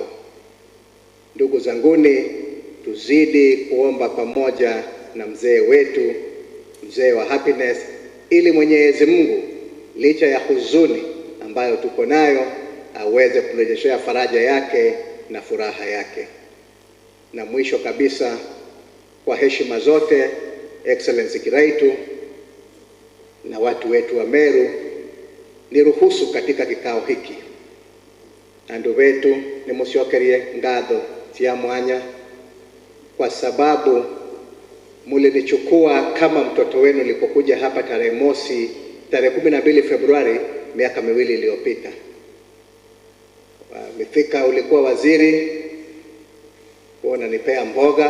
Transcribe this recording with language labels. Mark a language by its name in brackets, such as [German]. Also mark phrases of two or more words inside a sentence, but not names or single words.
[Swahili] Ndugu zanguni, tuzidi kuomba pamoja na mzee wetu, mzee wa happiness, ili Mwenyezi Mungu licha ya huzuni ambayo tuko nayo aweze kurejeshea faraja yake na furaha yake. Na mwisho kabisa, kwa heshima zote, Excellency Kiraitu na watu wetu wa Meru, niruhusu katika kikao hiki [Meru] andu wetu nimuciokerie ngatho cia mwanya [Swahili] kwa sababu mulinichukua kama mtoto wenu nilipokuja hapa tarehe 12 Februari miaka 2 iliyopita. Mifika ulikuwa waziri, unanipea mboga.